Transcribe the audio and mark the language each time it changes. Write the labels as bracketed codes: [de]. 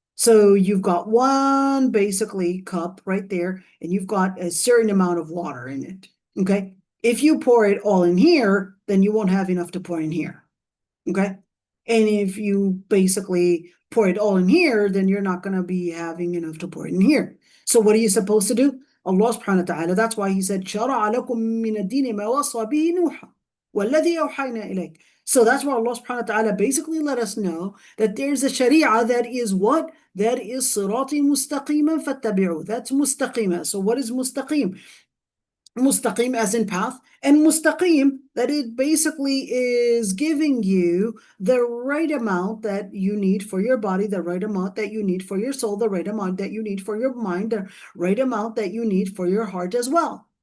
[en] So you've got one basically cup right there, and you've got a certain amount of water in it. Okay. If you pour it all in here, then you won't have enough to pour in here. Okay. And if you basically pour it all in here, then you're not going to be having enough to pour it in here. So what are you supposed to do? Allah subhanahu wa ta'ala, that's why he said, [ar] شَرَعَ لَكُم مِّنَ الدِّينِ مَا وَصَّى بِهِ نُوحًا وَالَّذِي أَوْحَيْنَا إِلَيْكَ. [en] So that's why Allah subhanahu wa ta'ala basically let us know that there's a sharia that is what? That is [ar] صِرَاطِ مُسْتَقِيمًا فَاتَّبِعُوا. [en] That's mustaqima. So what is mustaqim? Mustaqim as in path, and mustaqim that it basically is giving you the right amount that you need for your body, the right amount that you need for your soul, the right amount that you need for your mind, the right amount that you need for your heart as well.